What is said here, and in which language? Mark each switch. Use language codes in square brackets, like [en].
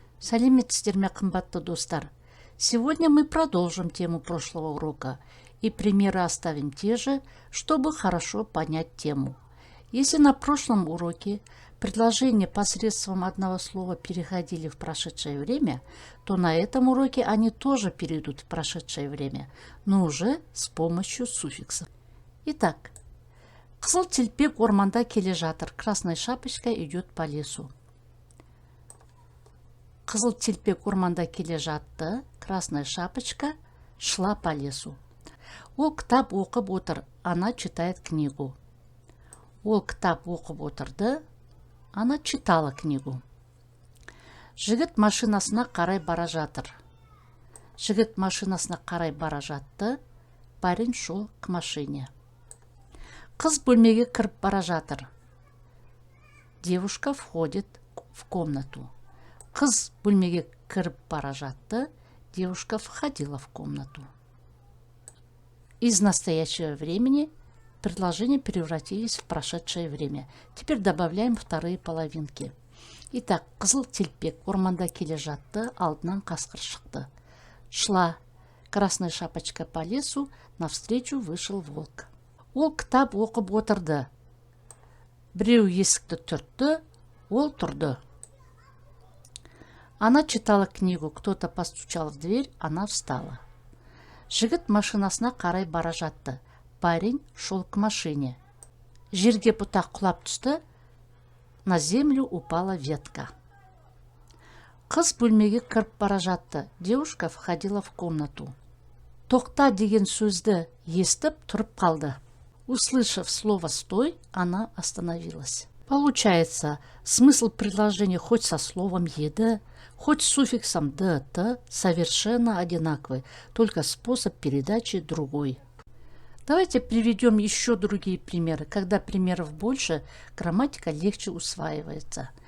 [kk] Сәлеметсіздер ме, қымбатты достар? [ru] Сегодня мы продолжим тему прошлого урока и примеры оставим те же, чтобы хорошо понять тему. Если на прошлом уроке предложения посредством одного слова переходили в прошедшее время, то на этом уроке они тоже перейдут в прошедшее время, но уже с помощью суффиксов. Итак, [kk] қызыл телпек орманда келе жатыр, [ru] красная шапочка идет по лесу. [kk] Қызыл телпек орманда келе жатты, [ru] красная шапочка шла по лесу. [kk] Ол кітап оқып отыр, [ru] она читает книгу. [kk] Ол кітап оқып отырды, [ru] она читала книгу. [kk] Жігіт машинасына қарай бара жатыр. Жігіт машинасына қарай бара жатты, [ru] парень шел к машине. [kk] Қыз бөлмеге кіріп бара жатыр. [ru] Девушка входит в комнату. [kk] Қыз бөлмеге кіріп бара жатты, [ru] девушка входила в комнату. Из настоящего времени предложения превратились в прошедшее время. Теперь добавляем вторые половинки. [kk] Итак, қызыл телпек орманда келе жатты, алдынан қасқыр шықты. [ru] Шла красная шапочка по лесу, навстречу вышел волк. [kk] Ол кітап оқып отырды. Біреу есікті түртті, ол тұрды. [ru] Она читала книгу, кто-то постучал в дверь, она встала. [kk] Жігіт машинасына қарай бара жатты. [ru] Парень шел к машине. [kk] Жерге бұтақ құлап түсті, [ru] на землю упала ветка. [kk] Қыз бөлмеге кіріп бара жатты. [ru] Девушка входила в комнату. [kk] Тоқта деген сөзді естіп тұрып қалды. [ru] Услышав слово «стой», она остановилась. Получается, смысл предложения хоть со словом «еді», хоть с суффиксом «д-т» совершенно одинаковый, только способ передачи другой. Давайте приведем еще другие примеры. Когда примеров больше, грамматика легче усваивается.